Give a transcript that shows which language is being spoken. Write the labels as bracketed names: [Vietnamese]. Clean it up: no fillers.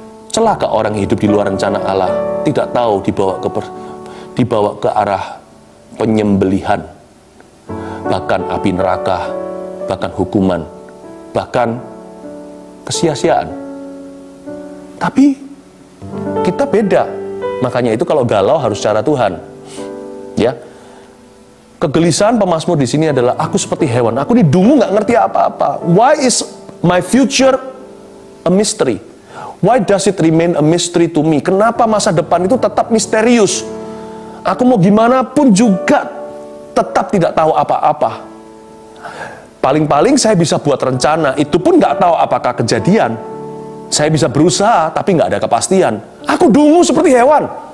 [Indonesian] Celaka orang hidup di luar rencana Allah, tidak tahu dibawa ke arah penyembelihan, bahkan api neraka, bahkan hukuman, bahkan kesia-siaan. Tapi kita beda. Makanya itu kalau galau harus cara Tuhan. Ya. Kegelisahan pemazmur di sini adalah aku seperti hewan. Aku ini dungu nggak ngerti apa-apa. [English] Why is my future a mystery? Why does it remain a mystery to me? [Indonesian] Kenapa masa depan itu tetap misterius? Aku mau gimana pun juga tetap tidak tahu apa-apa. Paling-paling saya bisa buat rencana, itu pun nggak tahu apakah kejadian. Saya bisa berusaha, tapi nggak ada kepastian. Aku dungu seperti hewan.